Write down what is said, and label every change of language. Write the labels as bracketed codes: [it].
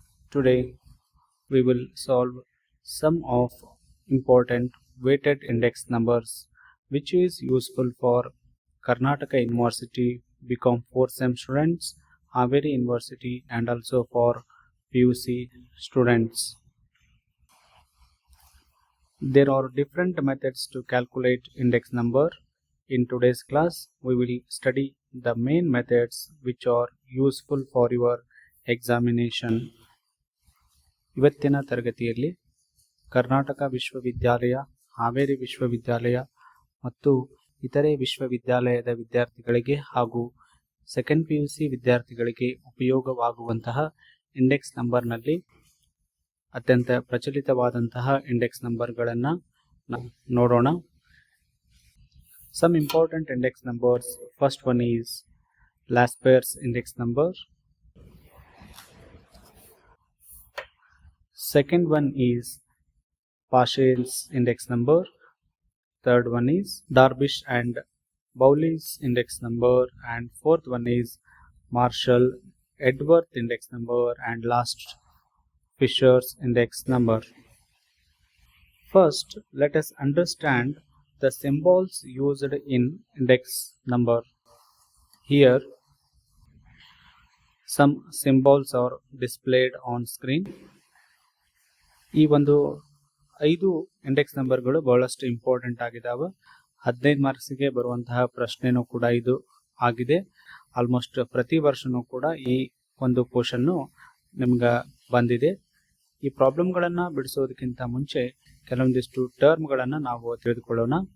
[en] Today we will solve some of important weighted index numbers which is useful for Karnataka University, BCom 4th sem students, Haveri University and also for PUC students. There are different methods to calculate index number. In today's class, we will study the main methods which are useful for your examination. [kn] ಇವತ್ತಿನ ತರಗತಿಯಲ್ಲಿ ಕರ್ನಾಟಕ ವಿಶ್ವವಿದ್ಯಾಲಯ, ಹಾವೇರಿ ವಿಶ್ವವಿದ್ಯಾಲಯ ಮತ್ತು ಇತರೆ ವಿಶ್ವವಿದ್ಯಾಲಯದ ವಿದ್ಯಾರ್ಥಿಗಳಿಗೆ ಹಾಗೂ second PUC ವಿದ್ಯಾರ್ಥಿಗಳಿಗೆ ಉಪಯೋಗವಾಗುವಂತಹ ಇಂಡೆಕ್ಸ್ ನಂಬರ್ನಲ್ಲಿ ಅತ್ಯಂತ ಪ್ರಚಲಿತವಾದಂತಹ ಇಂಡೆಕ್ಸ್ ನಂಬರ್ಗಳನ್ನು ನೋಡೋಣ. [en] Some important index numbers. First one is Laspers index number. Second one is Paschal's index number. Third one is Darvish and Bowley's index number, and fourth one is Marshall Edworth index number, and last Fisher's index number. First, let us understand the symbols used in index number. Here, some symbols are displayed on screen. [kn] ಈ ಒಂದು 5 index ನಂಬರ್ಗಳು ಬಹಳಷ್ಟು important ಆಗಿದ್ದಾವೆ. 15 ಮಾರ್ಕ್ಸ್ಗೆ ಬರುವಂತಹ ಪ್ರಶ್ನೆನೂ ಕೂಡ ಇದು ಆಗಿದೆ. Almost ಪ್ರತಿ ವರ್ಷನೂ ಕೂಡ ಈ ಒಂದು ಕ್ವಶನ್ನು ನಿಮ್ಗೆ ಬಂದಿದೆ. ಈ ಪ್ರಾಬ್ಲಮ್ಗಳನ್ನು ಬಿಡಿಸೋದಕ್ಕಿಂತ ಮುಂಚೆ ಕೆಲವೊಂದಿಷ್ಟು ಟರ್ಮ್ಗಳನ್ನು ನಾವು ತಿಳಿದುಕೊಳ್ಳೋಣ.